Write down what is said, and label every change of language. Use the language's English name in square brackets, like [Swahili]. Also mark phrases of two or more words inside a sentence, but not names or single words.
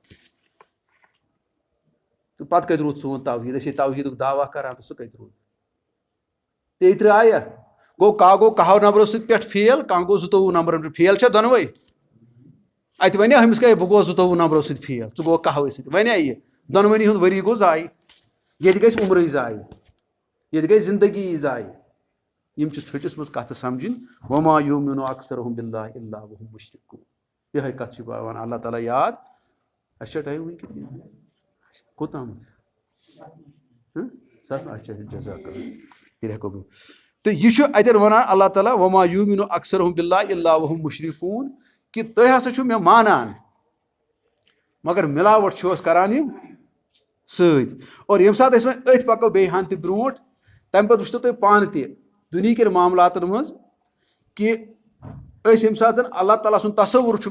[Kashmiri] تہٕ پتہٕ کتہِ روٗد سون توحیٖد أسۍ ہے توحیٖدُک دعوا کران تہٕ سُہ کتہِ روٗد 33 آیا گوٚو کاہو نمبرو سۭتۍ پٮ۪ٹھ فیل کانٛہہ گوٚو 22 نمبرن پٮ۪ٹھ فیل چھا دۄنوے اتہِ وَنیا ہُمِس کیٛاہ بہٕ گوٚوس 22 نمبرو سۭتۍ فیل ژٕ گوٚوکھ کاہوے سۭتۍ وَنیا یہِ دۄنوٕنی ہُنٛد ؤری گوٚو ضایہِ ییٚتہِ گژھِ عمرٕے ضایہِ ییٚتہِ گژھِ زندگی ضایہِ یِم چھِ ژھٔٹِس منٛز کتھٕ سمجھِنۍ [Arabic] وما یؤمنُ اکثرهم باللہ الا وهم مشرکون [Kashmiri] یِہے کتھ چھِ پیٚوان اللہ تعالیٰ یاد اَسہِ چھا ٹایم وٕنکیٚن کوٚتام اچھا [Arabic] جزاک اللہ [Kashmiri] تیٚلہِ ہٮ۪کو بہٕ تہٕ یہِ چھُ اتٮ۪ن ونان اللہ تعالیٰ [Arabic] وما یؤمنُ اکثرهم باللہ الا وهم مشرکون [Kashmiri] کہِ تُہۍ ہسا چھِو مےٚ مانان مگر مِلاوٹ چھِوس کران یِم سۭتۍ اور ییٚمہِ ساتہٕ أسۍ وۄنۍ أتھۍ پکو بیٚیہِ ہن تہِ برونٛٹھ تمہِ پتہٕ وٕچھتو تُہۍ پانہٕ تہِ دُنہِکٮ۪ن معاملاتن منٛز کہِ أسۍ ییٚمہِ ساتہٕ اللہ تعالیٰ سُنٛد تصوُر چھُ